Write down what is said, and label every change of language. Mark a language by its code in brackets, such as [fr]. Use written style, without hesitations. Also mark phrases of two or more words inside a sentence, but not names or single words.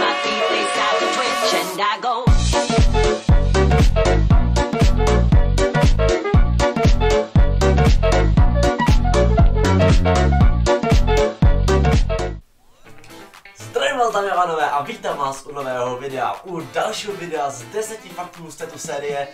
[en] My feet they start to twitch and I go. [cs] Zdravím vás, dámy a pánové, a vítám vás u nového videa, u dalšího videa z 10 faktů z této série.